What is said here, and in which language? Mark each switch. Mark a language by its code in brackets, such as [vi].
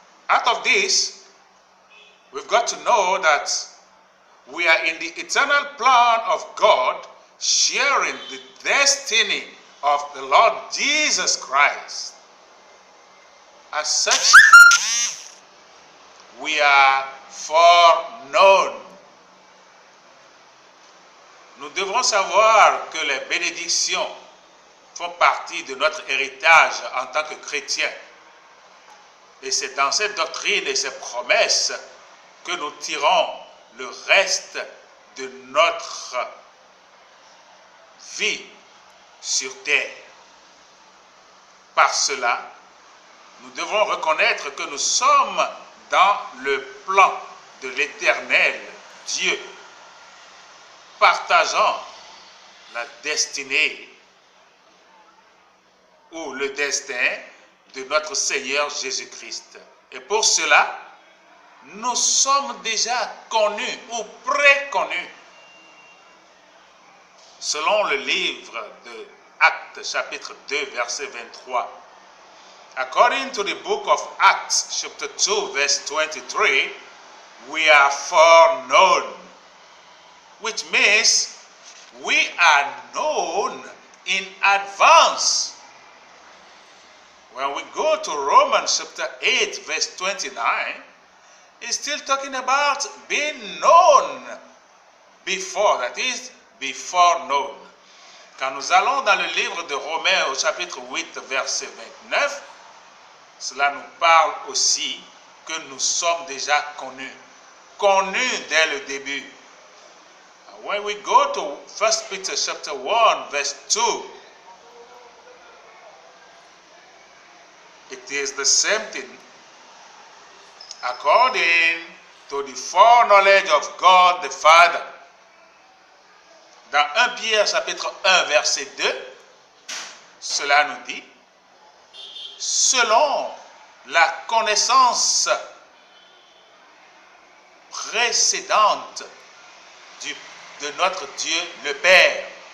[en] Out of this, we've got to know that we are in the eternal plan of God, sharing the destiny of the Lord Jesus Christ. As such, we are foreknown. [fr] Nous devons savoir que les bénédictions font partie de notre héritage en tant que chrétiens. Et c'est dans cette doctrine et ces promesses que nous tirons le reste de notre vie sur terre. Par cela, nous devons reconnaître que nous sommes dans le plan de l'Éternel Dieu, partageant la destinée ou le destin de notre Seigneur Jésus-Christ. Et pour cela, nous sommes déjà connus ou préconnus. Selon le livre de Actes, chapitre 2, verset 23. [en] According to the book of Acts, chapter 2, verse 23, we are foreknown, which means we are known in advance. When we go to Romans chapter 8, verse 29, it's still talking about being known before, that is, before known. [fr] Quand nous allons dans le livre de Romains au chapitre 8, verset 29, cela nous parle aussi que nous sommes déjà connus dès le début. [en] When we go to 1 Peter chapter 1, verse 2, it is the same thing. According to the foreknowledge of God the Father. [fr] Dans 1 Pierre chapitre 1 verset 2, cela nous dit, selon la connaissance précédente de notre Dieu le Père.